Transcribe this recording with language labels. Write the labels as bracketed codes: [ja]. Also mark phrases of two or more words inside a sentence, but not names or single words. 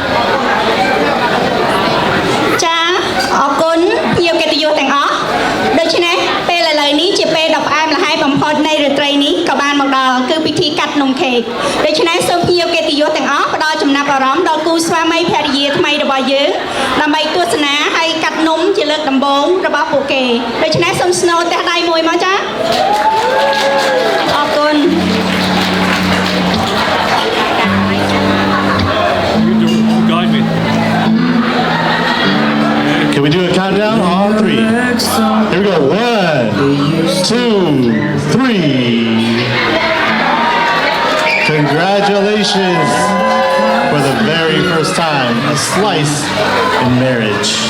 [km] ចាអរគុណភ្ញៀវកិត្តិយសទាំងអស់ដូច្នេះពេលឥឡូវនេះជាពេលដ៏ផ្អែមល្ហែមបំផុតនៃរាត្រីនេះក៏បានមកដល់គឺពិធីកាត់នំខេកដូច្នេះសូមភ្ញៀវកិត្តិយសទាំងអស់ផ្ដល់ចំណាប់អារម្មណ៍ដល់គូស្វាមីភរិយាថ្មីរបស់យើងដើម្បីទស្សនាហើយកាត់នំជាលើកដំបូងរបស់ពួកគេដូច្នេះសូមស្នូលទះដៃមួយមកចាអរគុណ [en] Can we do a countdown? All three. Here we go. 1, 2, 3. Congratulations for the very first time, a slice in marriage.